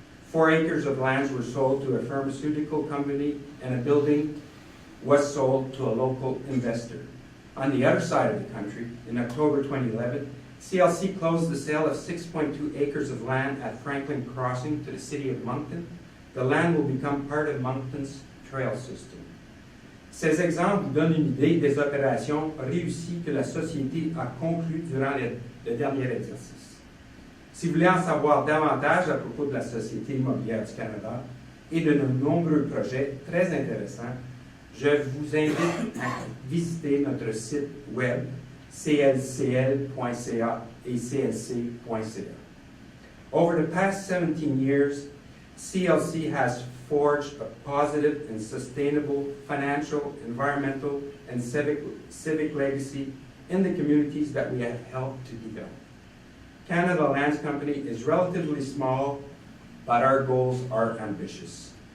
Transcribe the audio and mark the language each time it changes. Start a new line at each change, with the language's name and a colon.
English: 4 acres of lands were sold to a pharmaceutical company, and a building was sold to a local investor. On the other side of the country, in October 2011, CLC closed the sale of 6.2 acres of land at Franklin Crossing to the City of Moncton. The land will become part of Moncton's trail system.
French: Ces exemples vous donnent une idée des opérations réussies que la Société a conclues durant le dernier exercice. Si vous voulez en savoir davantage à propos de la Société immobilière du Canada et de nos nombreux projets très intéressants, je vous invite à visiter notre site web clcl.ca et clc.ca.
English: Over the past 17 years, CLC has forged a positive and sustainable financial, environmental, and civic legacy in the communities that we have helped to develop. Canada Lands Company is relatively small, but our goals are ambitious.